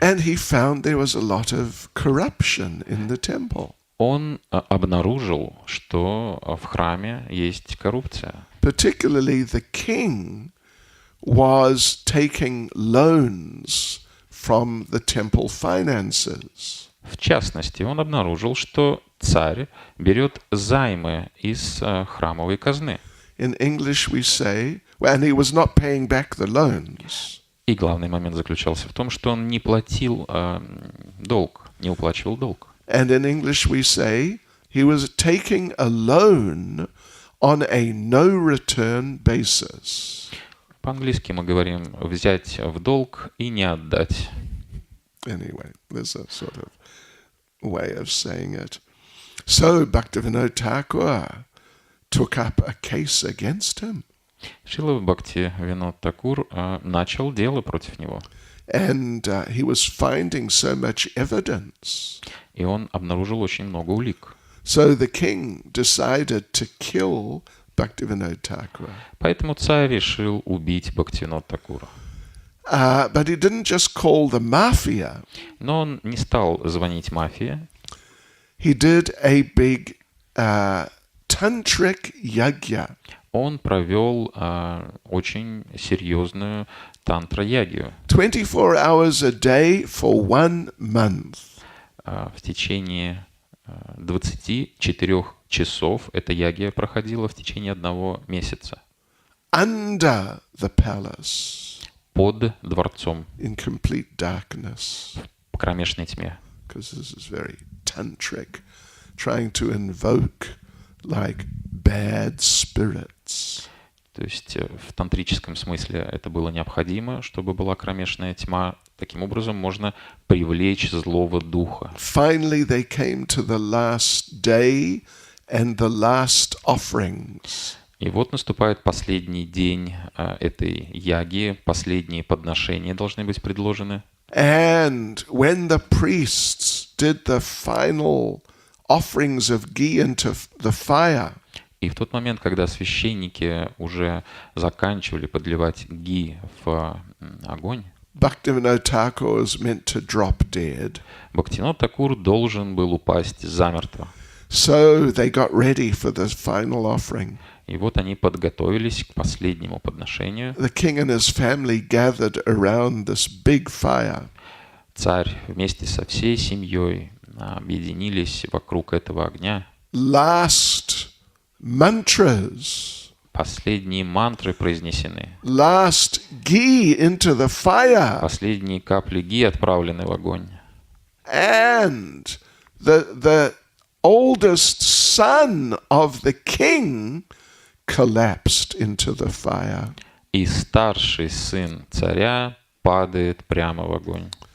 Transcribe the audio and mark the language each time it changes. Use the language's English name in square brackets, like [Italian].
[English] And he found there was a lot of corruption in the temple. [Russian] Он обнаружил, что в храме есть коррупция. [English] Particularly the king was taking loans from the temple finances. [Russian] В частности, он обнаружил, что царь берет займы из храмовой казны. [English] In English we say, and he was not paying back the loans. [Russian] И главный момент заключался в том, что он не платил долг, не уплачивал долг. [English] And in English we say he was taking a loan on a no-return basis. [Russian] По-английски мы говорим «взять в долг и не отдать». [English] Anyway, there's a sort of way of saying it. So Bhaktivinoda Thakur took up a case against him. [Russian] Шрила Бхакти Винод Такур начал дело против него. [English] And he was finding so much evidence. [Russian] И он обнаружил очень много улик. [English] So the king decided to kill Bhaktivinoda Thakur. [Russian] Поэтому царь решил убить Бхактивинода Такура. [English] But he didn't just call the mafia. [Russian] Но он не стал звонить мафии. [English] He did a big tantric yagya. [Russian] Он провел очень серьезную тантра-ягию. [English] 24 hours a day for 1 month. [Russian] В течение 24 часов эта ягия проходила в течение 1 месяца. [English] Under the palace. [Russian] Под дворцом. [English] In complete darkness. [Russian] В кромешной тьме. [English] Because this is very tantric. Trying to invoke like bad spirits. [Russian] То есть в тантрическом смысле это было необходимо, чтобы была кромешная тьма. Таким образом можно привлечь злого духа. [English] Finally they came to the last day and the last offerings. [Russian] И вот наступает последний день этой яги, последние подношения должны быть предложены. [English] And when the priests did the final offerings of ghee into the fire, [Russian] И в тот момент, когда священники уже заканчивали подливать ги в огонь, [English] Bhaktivinoda Thakur was meant to drop dead. [Russian] Бхактивинод Такур должен был упасть замертво. [English] So they got ready for the final offering. [Russian] И вот они подготовились к последнему подношению. [English] The king and his family gathered around this big fire. [Russian] Царь вместе со всей семьей объединились вокруг этого огня. [English] Last mantras. [Russian] Последние мантры произнесены. [English] Last ghee into the fire. [Russian] Последние капли ги отправлены в огонь. [English] And the oldest son of the king collapsed into the fire. [Russian] И старший сын царя падает прямо в огонь.